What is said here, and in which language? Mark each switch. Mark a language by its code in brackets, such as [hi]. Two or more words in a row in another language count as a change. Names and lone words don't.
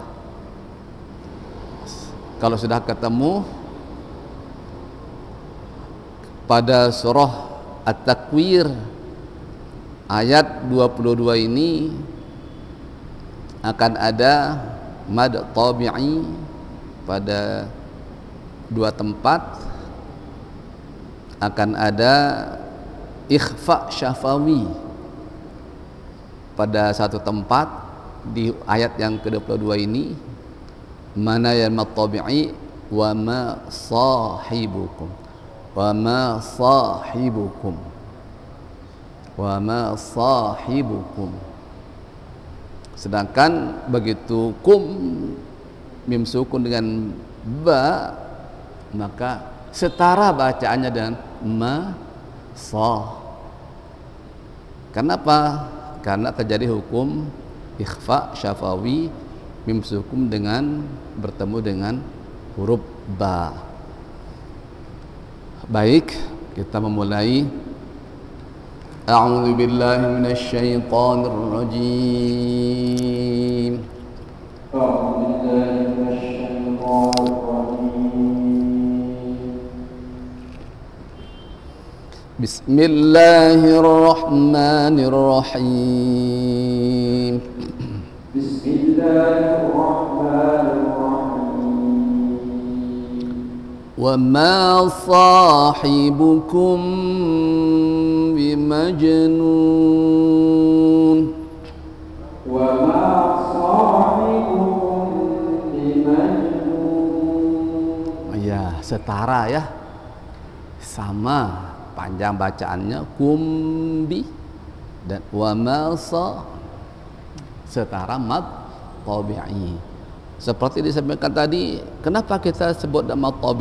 [id] Kalau sudah ketemu pada surah At-Takwir ayat 22 ini akan ada [ar] مد طبيعي [id] pada 2 tempat, akan ada [ar] إخفاء شفوي [id] pada 1 tempat di ayat yang ke-22 ini. Mana yang [ar] مد طبيعي وما صاحبكم وما صاحبكم وما صاحبكم, wa ma sahibukum, wa ma sahibukum. [id] Sedangkan begitu kum [ar] ميم سكون [id] dengan ba, maka setara bacaannya dengan ma sa. Kenapa? karena terjadi hukum [ar] إخفاء شفوي ميم سكون [id] dengan bertemu dengan huruf ba. Baik, kita memulai. [ar] أعوذ بالله من الشيطان الرجيم. أعوذ بالله من الشيطان الرجيم. Bismillahirrahmanirrahim. وما صاحبكم بمجنون. وما صاحبكم بمجنون. [id] Ya, setara ya. Sama panjang bacaannya kumbi dan wa ma setara [ar] مد طبيعي. [id] Seperti disebutkan tadi, kenapa kita sebut [ar] مد طبيعي?